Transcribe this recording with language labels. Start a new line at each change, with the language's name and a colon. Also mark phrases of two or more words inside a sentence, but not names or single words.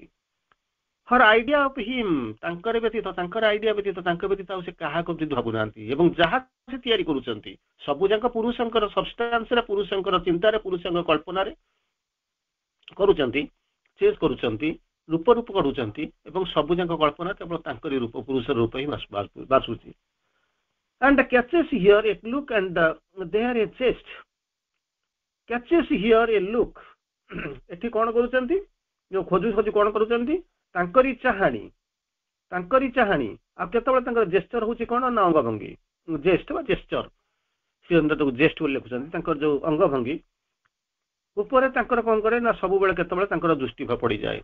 English: her idea of him,
Odia: ତାଙ୍କର ବ୍ୟତୀତ, ତାଙ୍କର ଆଇଡିଆ ବ୍ୟତୀତ, ତାଙ୍କ ବ୍ୟତୀତ ଆଉ ସେ କାହାକୁ ବି ଭାବୁନାହାନ୍ତି। ଏବଂ ଯାହା ସେ ତିଆରି କରୁଛନ୍ତି ସବୁ ଯାକ ପୁରୁଷଙ୍କର ସବଷ୍ଟାନ୍ସରେ, ପୁରୁଷଙ୍କର ଚିନ୍ତାରେ, ପୁରୁଷଙ୍କ କଳ୍ପନାରେ କରୁଛନ୍ତି, ଚେଞ୍ଜ କରୁଛନ୍ତି, ରୂପ ରୂପ କରୁଛନ୍ତି। ଏବଂ ସବୁ ଯାକ କଳ୍ପନା କେବଳ ତାଙ୍କରି ରୂପ, ପୁରୁଷର ରୂପ ହିଁ ବାସୁଛି।
English: And catches here a look and there a chest, catches here a look
Odia: ଏଠି କ'ଣ କରୁଛନ୍ତି, ଯୋଉ ଖୋଜୁ ଖୋଜୁ କ'ଣ କରୁଛନ୍ତି, ତାଙ୍କରି ଚାହାଣୀ, ତାଙ୍କରି ଚାହାଣୀ। ଆଉ କେତେବେଳେ ତାଙ୍କର ଜେସ୍ଚର ହଉଛି କ'ଣ ନା ଅଙ୍ଗଭଙ୍ଗୀ, ଜେଷ୍ଟ ବା ଜେସ୍ଚର, ସେ ତାକୁ ଜେଷ୍ଟ ବୋଲି ଲେଖୁଛନ୍ତି। ତାଙ୍କର ଯୋଉ ଅଙ୍ଗଭଙ୍ଗୀ ଉପରେ ତାଙ୍କର କ'ଣ କରେ ନା ସବୁବେଳେ କେତେବେଳେ ତାଙ୍କର ଦୃଷ୍ଟି ପଡ଼ିଯାଏ।